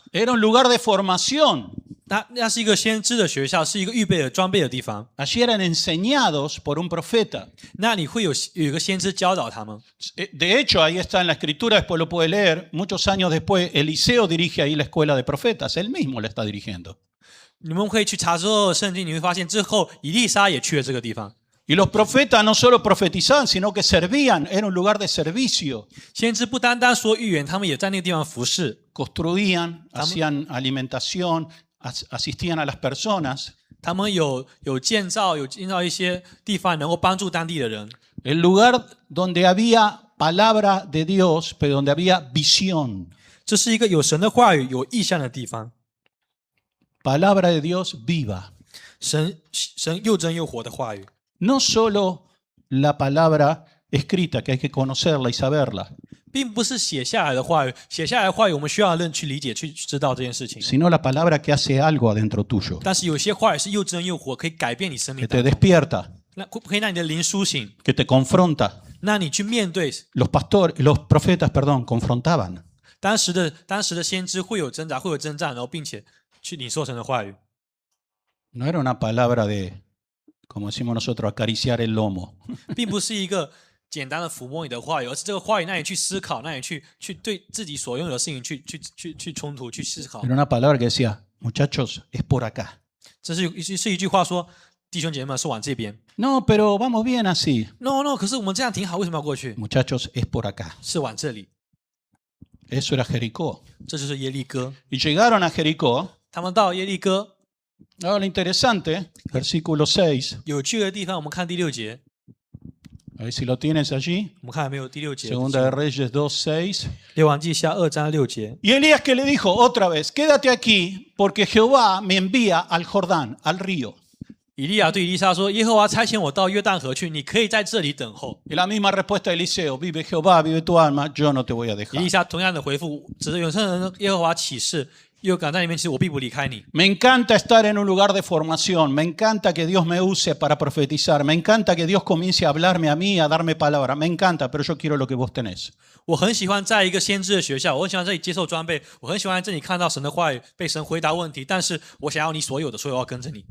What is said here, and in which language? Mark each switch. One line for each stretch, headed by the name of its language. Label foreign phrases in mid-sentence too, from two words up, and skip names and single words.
Spanish: Era un lugar de formación.
Chinese: 那是一个先知的学校，是一个预备的装备的地方。
Spanish: Allí eran enseñados por un profeta.
Chinese: 那里会有一个先知教导他们。
Spanish: De hecho, ahí está en la escritura, después lo puede leer. Muchos años después, Eliseo dirige ahí la escuela de profetas. Él mismo la está dirigiendo.
Chinese: 你们可以去查之后圣经，你会发现之后以利沙也去了这个地方。
Spanish: Y los profetas no solo profetizaban, sino que servían. Era un lugar de servicio.
Chinese: 先知不单单说预言，他们也在那个地方服侍。
Spanish: Construían, hacían alimentación, asistían a las personas.
Chinese: 他们有建造一些地方，能够帮助当地的人。
Spanish: El lugar donde había palabra de Dios, pero donde había visión.
Chinese: 这是一个有神的话语、有意象的地方。
Spanish: Palabra de Dios viva.
Chinese: 神又真又活的话语，
Spanish: No solo la palabra escrita, que hay que conocerla y saberla,
Chinese: 并不是写下来的话语。写下来的话语，我们需要去理解、去知道这件事情。
Spanish: sino la palabra que hace algo adentro tuyo,
Chinese: 但是有些话语是又真又活，可以改变你生命
Spanish: que
Chinese: 当
Spanish: te
Chinese: 中，
Spanish: despierta,
Chinese: 那可以让你的灵苏醒，
Spanish: que te confronta.
Chinese: 那你去面对。
Spanish: Los profetas, confrontaban.
Chinese: 当时的先知会有挣扎，会有征战，然后并且去领受神的话语。
Spanish: No era una palabra de, como decimos nosotros, acariciar el lomo.
Chinese: 并不是一个简单的抚摸你的话语，而是这个话语让你去思考，让你去对自己所拥有的事情去冲突、去思考。
Spanish: Era una palabra que decía, muchachos, es por acá.
Chinese: 这是一句话说，弟兄姐妹们是往这边。
Spanish: No, pero vamos bien así. No，
Chinese: 可是我们这样挺好，为什么要过去？
Spanish: Muchachos, es por acá.
Chinese: 是往这里，
Spanish: Eso era Jericó.
Chinese: 这就是耶利哥。
Spanish: Y llegaron a Jericó.
Chinese: 他们到耶利哥，
Spanish: Ahora lo interesante, versículo 6.
Chinese: 有趣的地方，我们看第6节，
Spanish: A ver si lo tienes allí.
Chinese: 我们看有没有第6节。
Spanish: Segunda de Reyes 2:6.
Chinese: 列王记下2章6节。
Spanish: Y Elías que le dijo otra vez, quédate aquí porque Jehová me envía al Jordán, al río.
Chinese: 以利亚对以利沙说：“耶和华差遣我到约旦河去，你可以在这里等候。
Spanish: Y la misma respuesta de Eliseo, vive Jehová, vive tu alma, yo no te voy a ”
Chinese: 以
Spanish: dejar.
Chinese: 利沙同样的回复，指着永生人耶和华起誓， 又敢在你面前，我必不离开你。
Spanish: Me encanta estar en un lugar de formación, me encanta que Dios me use para profetizar, me encanta que Dios comience a hablarme a mí, a darme palabra, me encanta, pero yo quiero lo que vos tenés.
Chinese: 我很喜欢在一个先知的学校，我很喜欢这里接受装备，我很喜欢在这里看到神的话语，被神回答问题。但是我想要你所有的，所以我要跟着你。